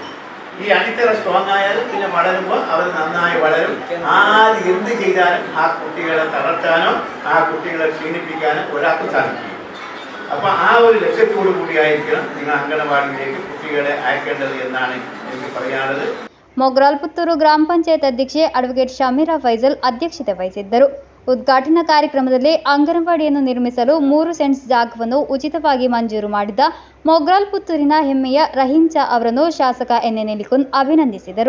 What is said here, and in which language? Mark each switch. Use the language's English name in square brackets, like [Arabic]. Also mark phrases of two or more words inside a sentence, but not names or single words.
[Malayalam] ഈ അടിത്തറ സ്ട്രോങ് ആയാൽ പിന്നെ വളരുമ്പോൾ അവർ നന്നായി വളരും. ആര് എന്ത് ചെയ്താലും ആ കുട്ടികളെ തളർത്താനോ ആ കുട്ടികളെ ക്ഷീണിപ്പിക്കാനോ ഒരാൾക്ക് സാധിക്കും. അപ്പോൾ ആ ഒരു ലക്ഷ്യത്തോടു കൂടിയായിരിക്കണം നിങ്ങൾ അംഗനവാടിയിലേക്ക് കുട്ടികളെ അയക്കേണ്ടത് എന്നാണ് എനിക്ക് പറയാനുള്ളത്. [Kannada] ಮೊಗ್ರಾಲ್ ಪುತ್ತೂರು ಗ್ರಾಮ ಪಂಚಾಯತ್ ಅಧ್ಯಕ್ಷೆ ಅಡ್ವೊಕೇಟ್ ಶಮೀರಾ ಫೈಜಲ್ ಅಧ್ಯಕ್ಷತೆ ವಹಿಸಿದ್ದರು. ಉದ್ಘಾಟನಾ ಕಾರ್ಯಕ್ರಮದಲ್ಲಿ ಅಂಗನವಾಡಿಯನ್ನು ನಿರ್ಮಿಸಲು 3 ಸೆಂಟ್ಸ್ ಜಾಗವನ್ನು ಉಚಿತವಾಗಿ ಮಂಜೂರು ಮಾಡಿದ ಮೊಗ್ರಾಲ್ ಪುತ್ತೂರಿನ ಹೆಮ್ಮೆಯ ರಹೀಂ ಚಾ ಅವರನ್ನು ಶಾಸಕ ಎನ್. ನೆಲಿಕುನ್ ಅಭಿನಂದಿಸಿದರು.